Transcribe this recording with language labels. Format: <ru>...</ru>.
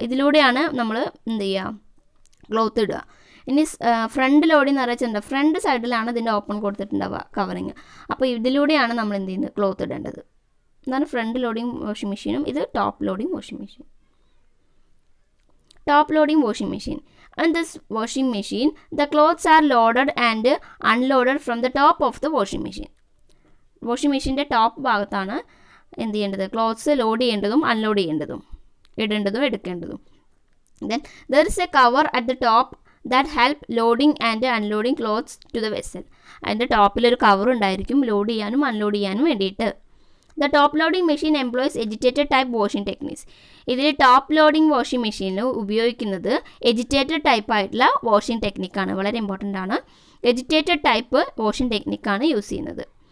<ml>ഇതിലൂടെയാണ് നമ്മൾ എന്ത് ചെയ്യുക, ക്ലോത്ത് ഇടുക. ഇനി ഫ്രണ്ട് ലോഡിംഗ് എന്ന് പറയുന്നത് ഫ്രണ്ട് സൈഡിലാണ് ഇതിൻ്റെ ഓപ്പൺ കൊടുത്തിട്ടുണ്ടാവുക കവറിങ്. അപ്പോൾ ഇതിലൂടെയാണ് നമ്മൾ എന്ത് ചെയ്യുന്നത്, ക്ലോത്ത് ഇടേണ്ടത്. ഇതാണ് ഫ്രണ്ട് ലോഡിംഗ് വാഷിംഗ് മെഷീനും ഇത് top loading washing machine. Top loading washing machine.</ml> <en>In this washing machine, the clothes are loaded and unloaded from the top of the washing machine.</en> <ml>Washing മെഷീൻ്റെ ടോപ്പ് ഭാഗത്താണ് എന്ത് ചെയ്യേണ്ടത്, clothes load ചെയ്യേണ്ടതും unload ചെയ്യേണ്ടതും ഇടേണ്ടതും എടുക്കേണ്ടതും.</ml> <en>Then there is a cover at the top that help loading and unloading clothes to the vessel.</en> <ml>അതിൻ്റെ ടോപ്പിലൊരു cover ഉണ്ടായിരിക്കും load ചെയ്യാനും unload ചെയ്യാനും വേണ്ടിയിട്ട്.</ml> <en>The top loading machine employs agitated type washing techniques.</en> <ml>ഇതിൽ top loading washing മെഷീനിൽ ഉപയോഗിക്കുന്നത് എജിറ്റേറ്റഡ് type ആയിട്ടുള്ള washing ടെക്നിക്കാണ്. വളരെ ഇമ്പോർട്ടൻ്റ് ആണ്. എജിറ്റേറ്റഡ് ടൈപ്പ് വാഷിംഗ് ടെക്നിക്കാണ് യൂസ് ചെയ്യുന്നത്.</ml>